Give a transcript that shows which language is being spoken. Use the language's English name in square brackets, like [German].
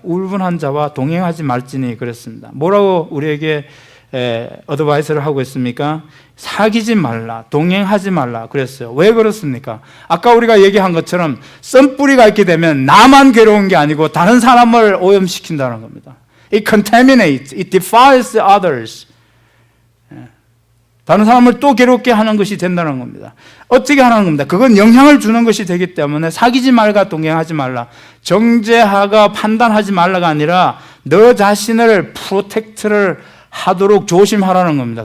[Korean] 울분한 자와 동행하지 말지니 그랬습니다. 뭐라고 우리에게 어드바이스를 하고 있습니까? 사귀지 말라, 동행하지 말라 그랬어요. 왜 그렇습니까? 아까 우리가 얘기한 것처럼 썬뿌리가 있게 되면 나만 괴로운 게 아니고 다른 사람을 오염시킨다는 겁니다. [English] It contaminates, it defiles others. [Korean] 다른 사람을 또 괴롭게 하는 것이 된다는 겁니다. 어떻게 하는 겁니다? 그건 영향을 주는 것이 되기 때문에 사귀지 말과 동행하지 말라, 정죄하가 판단하지 말라가 아니라 너 자신을 프로텍트를 하도록 조심하라는 겁니다.